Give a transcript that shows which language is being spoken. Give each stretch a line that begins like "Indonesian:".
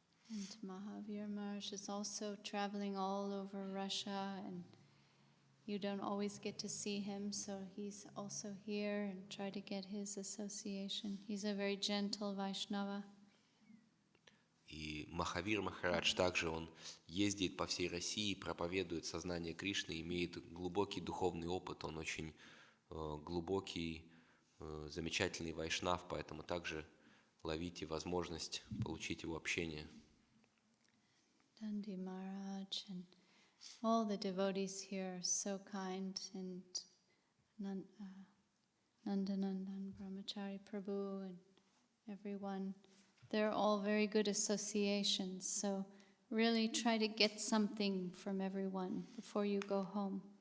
English: And Mahavir Maharaj is also traveling all over Russia, and you don't always get to see him, so he's also here, and try to get his association. He's a very gentle Vaishnava.
Russian: И Махавир Махарадж также, он ездит по всей России, проповедует сознание Кришны, имеет глубокий духовный опыт, он очень глубокий, замечательный вайшнав, поэтому также ловите возможность получить его общение.
English: Dandi Maharaj and all the devotees here are so kind, and Nandanandan Brahmachari Prabhu and everyone. They're all very good associations, so really try to get something from everyone before you go home.